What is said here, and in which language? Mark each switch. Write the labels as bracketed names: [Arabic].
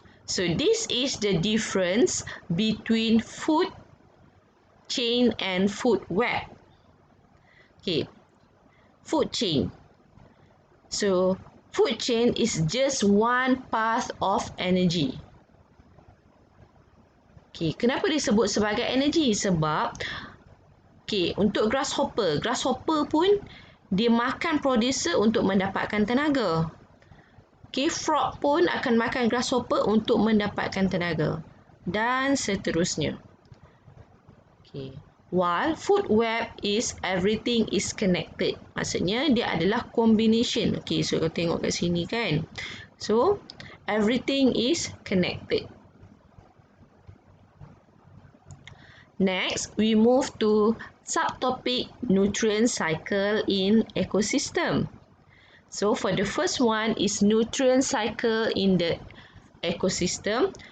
[English] So, this is the difference between food chain and food web. Okay, food chain. So, food chain is just one path of energy. [Malay] Okay, kenapa disebut sebagai energy? Sebab, okay, untuk grasshopper pun dia makan producer untuk mendapatkan tenaga. Okay, frog pun akan makan grasshopper untuk mendapatkan tenaga. Dan seterusnya. Okay. [English] While food web is everything is connected. [Malay] Maksudnya dia adalah combination. Okay, so kita tengok kat sini kan. [English] So, everything is connected. Next, we move to subtopic nutrient cycle in ecosystem. So, for the first one is nutrient cycle in the ecosystem.